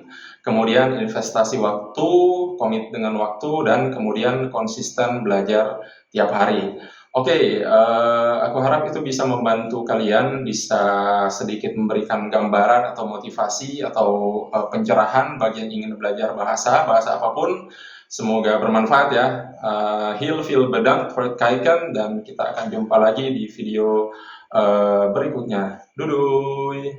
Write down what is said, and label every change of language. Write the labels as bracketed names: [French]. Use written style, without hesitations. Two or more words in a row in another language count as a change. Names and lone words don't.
[Indonesian] Kemudian investasi waktu, komit dengan waktu, dan kemudian konsisten belajar tiap hari. Oke, aku harap itu bisa membantu kalian, bisa sedikit memberikan gambaran atau motivasi atau pencerahan bagi yang ingin belajar bahasa apapun. Semoga bermanfaat ya. [Dutch] Heel veel bedankt voor het kijken, [Indonesian] dan kita akan jumpa lagi di video berikutnya. Doei!